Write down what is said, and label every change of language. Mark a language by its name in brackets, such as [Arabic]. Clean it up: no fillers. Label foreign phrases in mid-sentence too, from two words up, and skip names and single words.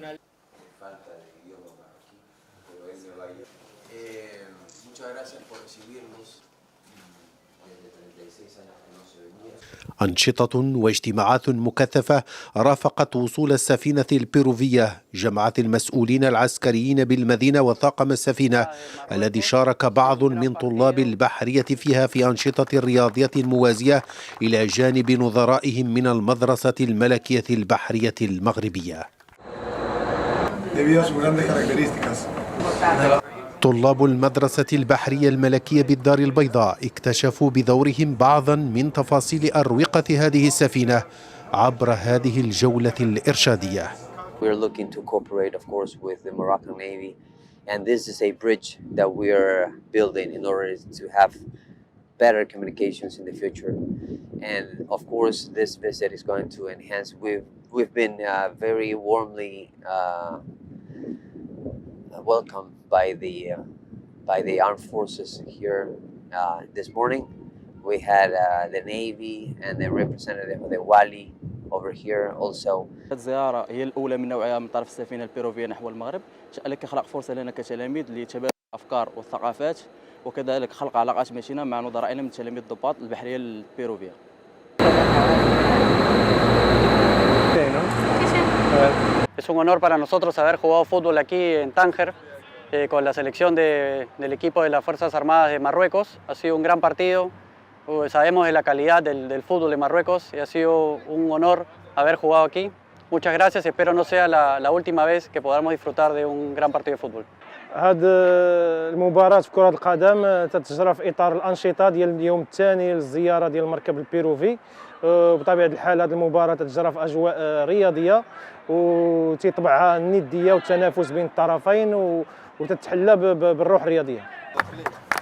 [Arabic] أنشطة واجتماعات مكثفة رافقت وصول السفينة البيروفية جمعت المسؤولين العسكريين بالمدينة وطاقم السفينة الذي شارك بعض من طلاب البحرية فيها في أنشطة رياضية موازية إلى جانب نظرائهم من المدرسة الملكية البحرية المغربية. طلاب المدرسة البحرية الملكية بالدار البيضاء اكتشفوا بدورهم بعضا من تفاصيل أروقة هذه السفينة عبر هذه الجولة الإرشادية. [English] We're looking to cooperate, of course, with the Moroccan Navy, and this is a bridge that we're building in order to have better communications in the future. And of course, this visit is going to enhance. We've been very warmly welcomed by the armed forces here this morning. We had the Navy and the representative of the Wali over here also. [Arabic] الزيارة هي الأولى من نوعها من طرف السفينة البيروفية نحو المغرب، شأنك خلق فرصة لنا كتلاميذ لتبادل الأفكار والثقافات وكذلك خلق علاقات متينة مع نظرائنا من تلاميذ الضباط البحرية البيروفية. [Spanish] Es un honor para nosotros haber jugado fútbol aquí en Tánger con la selección del equipo de las Fuerzas Armadas de Marruecos. Ha sido un gran partido, sabemos de la calidad del fútbol de Marruecos y ha sido un honor haber jugado aquí. Muchas gracias, espero no sea la última vez que podamos disfrutar de un gran partido de fútbol. [Arabic] هذه المباراة في كرة القدم تتجرى في إطار الأنشطة ديال اليوم الثاني للزيارة ديال المركب البيروفي. بطبيعة الحال هذه المباراة تتجرى في أجواء رياضية وتطبعها الندية والتنافس بين الطرفين وتتحلى بالروح الرياضية.